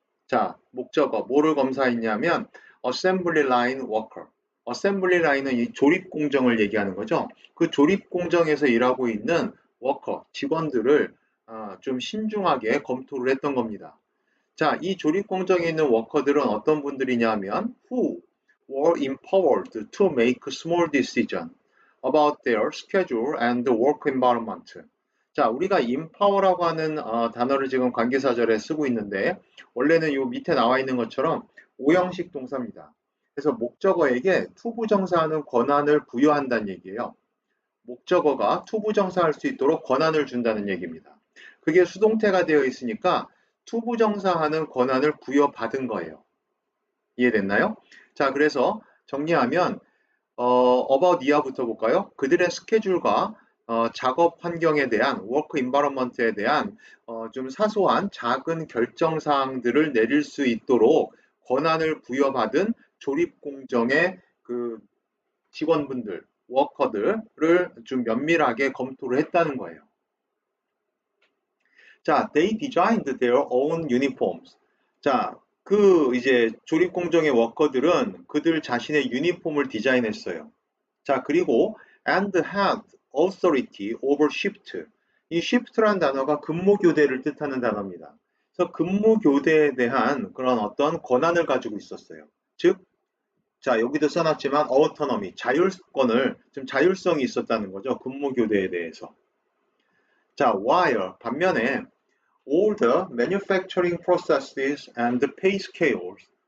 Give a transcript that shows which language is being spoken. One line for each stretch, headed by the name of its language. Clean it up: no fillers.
Korean: 자, 목적어 뭐를 검사했냐면
English: assembly line worker.
Korean: assembly line은 이 조립 공정을 얘기하는 거죠. 그 조립 공정에서 일하고 있는 워커, 직원들을 좀 신중하게 검토를 했던 겁니다. 자, 이 조립 공정에 있는 워커들은 어떤 분들이냐 하면
English: who were empowered to make small decision about their schedule and work environment.
Korean: 자, 우리가 empower라고 하는 단어를 지금 관계사절에 쓰고 있는데 원래는 요 밑에 나와 있는 것처럼 오형식 동사입니다. 그래서 목적어에게 투부정사하는 권한을 부여한다는 얘기예요. 목적어가 투부정사할 수 있도록 권한을 준다는 얘기입니다. 그게 수동태가 되어 있으니까 투부정사하는 권한을 부여받은 거예요. 이해됐나요? 자, 그래서 정리하면 about 이하부터 볼까요? 그들의 스케줄과 작업 환경에 대한 워크 인바이러먼트에 대한 좀 사소한 작은 결정 사항들을 내릴 수 있도록 권한을 부여받은 조립 공정의 그 직원분들, 워커들을 좀 면밀하게 검토를 했다는 거예요.
English: 자, they designed their own uniforms.
Korean: 자, 이제 조립 공정의 워커들은 그들 자신의 유니폼을 디자인했어요. 자, 그리고
English: and had authority over shift.
Korean: 이 shift라는 단어가 근무교대를 뜻하는 단어입니다. 그래서 근무교대에 대한 그런 어떤 권한을 가지고 있었어요. 즉, 자, 여기도 써놨지만 autonomy, 좀 자율성이 있었다는 거죠.
English: 근무교대에 대해서. 자, while
Korean: 반면에
English: all the manufacturing processes and pay scales.